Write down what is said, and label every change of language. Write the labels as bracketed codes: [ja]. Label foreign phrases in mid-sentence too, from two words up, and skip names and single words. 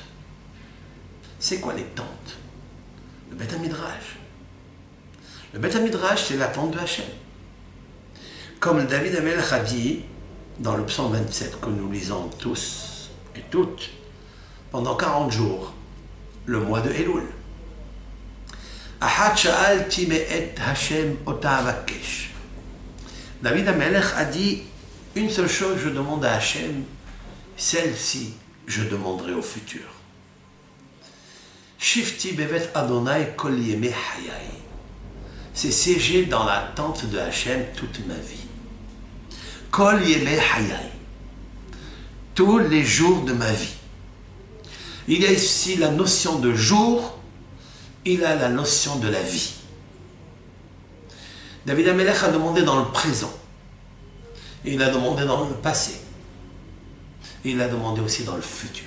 [fr] C'est quoi les tentes? Le Beth Midrash. Le Beth Midrash, c'est la tente de Hachem. Comme David Amelech a dit dans le psaume 27 que nous lisons tous et toutes pendant 40 jours, le mois de Elul. [he] אחת שאלתי מאת השם אותה אבקש. [fr] David Amelech a dit une seule chose, je demande à Hachem, celle-ci je demanderai au futur. [he] שבתי בבית ה' כל ימי חיי. [fr] C'est siéger dans la tente de Hachem toute ma vie. [he] כל ימי חיי. [fr] Tous les jours de ma vie. Il y a ici la notion de jour, il a la notion de la vie. David Amelech a demandé dans le présent. Il a demandé dans le passé. Il a demandé aussi dans le futur.